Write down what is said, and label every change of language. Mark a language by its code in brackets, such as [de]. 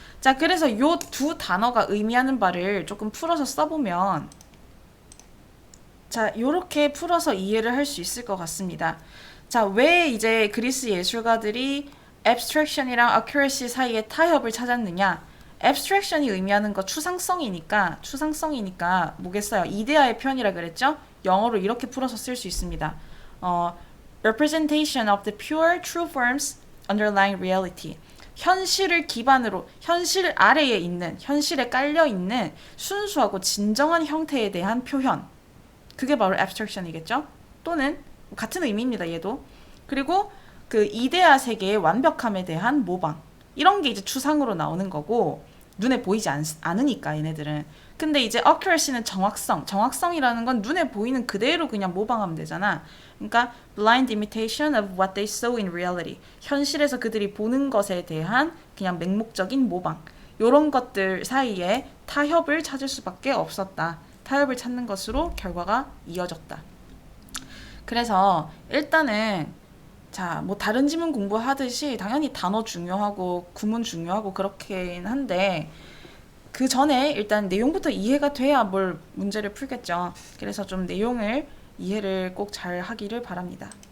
[ko] 자, 그래서 요 두 단어가 의미하는 바를 조금 풀어서 써보면, 자, 요렇게 풀어서 이해를 할 수 있을 것 같습니다. 자, 왜 이제 그리스 예술가들이 abstraction이랑 accuracy 사이에 타협을 찾았느냐? abstraction이 의미하는 거 추상성이니까 뭐겠어요? 이데아의 표현이라 그랬죠? 영어로 이렇게 풀어서 쓸 수 있습니다. [en] representation of the pure true forms underlying reality. [ko] 현실을 기반으로, 현실 아래에 있는, 현실에 깔려 있는 순수하고 진정한 형태에 대한 표현. 그게 바로 abstraction이겠죠? 또는 같은 의미입니다, 얘도. 그리고 그 이데아 세계의 완벽함에 대한 모방. 이런 게 이제 추상으로 나오는 거고, 눈에 보이지 않으니까 얘네들은. 근데 이제 accuracy는 정확성이라는 건 눈에 보이는 그대로 그냥 모방하면 되잖아. [en] 그러니까 blind imitation of what they saw in reality. [ko] 현실에서 그들이 보는 것에 대한 그냥 맹목적인 모방. 요런 것들 사이에 타협을 찾을 수밖에 없었다. 타협을 찾는 것으로 결과가 이어졌다. 그래서 일단은 자, 뭐 다른 지문 공부하듯이 당연히 단어 중요하고 구문 중요하고 그렇긴 한데 그 전에 일단 내용부터 이해가 돼야 뭘 문제를 풀겠죠. 그래서 좀 내용을 이해를 꼭 잘 하기를 바랍니다.